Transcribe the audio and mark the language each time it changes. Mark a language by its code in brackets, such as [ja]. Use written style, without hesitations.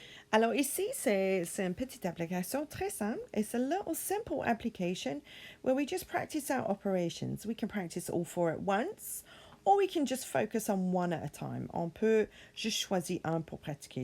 [fr] Alors ici, c'est une petite application très simple. [en] It's a little simple application where we just practice our operations. We can practice all four at once, or we can just focus on one at a time. [fr] On peut juste choisir un pour pratiquer.